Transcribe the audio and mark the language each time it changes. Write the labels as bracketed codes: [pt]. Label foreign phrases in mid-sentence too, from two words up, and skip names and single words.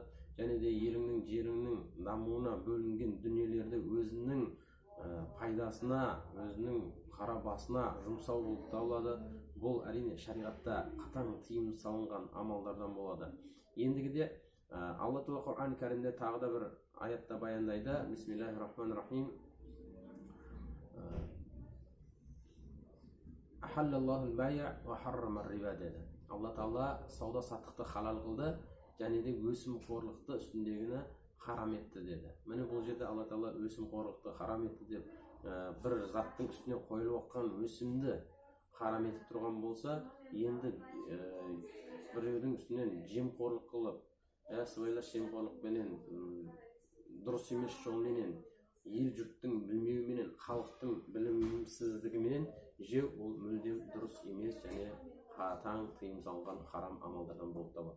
[kk] Және де еліңнің, жеріңнің дамуына бөлінген дүниелерді өзінің пайдасына, өзінің қара басына жұмсау болып табылады. Бұл әрине шариғатта қатаң тыйым салынған амалдардан болады. Ендігіде Алла Тағала Құран кәрімде тағы да бір аятта баяндайды: [ar] بسم الله الرحمن الرحيم. أحل الله البيع وحرم الربا деді. [kk] Алла Тағала сауда саттықты халал қылды, және де өсімқорлықты үстіндегіні харам етті деді. Міне бұл жерде Алла Тағала өсімқорлықты харам етті деп бір заттың үстіне қойылып отқан өсімді харам етіп тұрған болса, енді біреудің үстінен жемқорлық қылып, сыбайлас жемқорлықпенен, дұрыс емес жолменен, ел жұрттың білмеуіменен, халықтың білімсіздігіменен жеу ол мүлдем дұрыс емес және қатаң тыйым салынған харам амалдардан болып табылады.